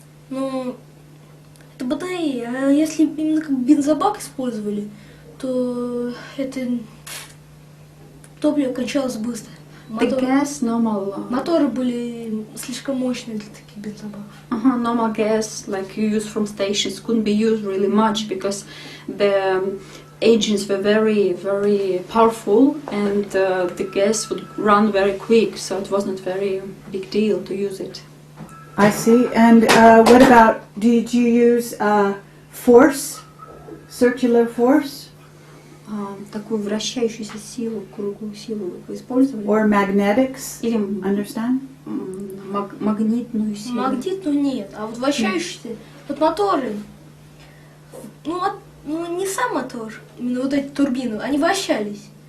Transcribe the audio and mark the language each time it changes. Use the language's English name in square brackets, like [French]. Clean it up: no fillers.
[Russian] Ну, это батареи. А если именно как бензобак использовали, то это топливо кончалось быстро. [English] The gas, normal. [Russian] Моторы были слишком мощные для таких бензобаков. [English] Normal gas, like you use from stations, couldn't be used really much because the engines were very, very powerful, and the gas would run very quick, so it wasn't very big deal to use it. I see. And what about, did you use force, circular force? [Russian] Такую вращающуюся силу, круглую силу вы использовали? [English] Or magnetics? [Russian] Или [English] Understand? [Russian] магнитную силу? Магнитную нет, а вот вращающиеся, вот моторы, ну не сам мотор, именно вот эти турбины, они вращались.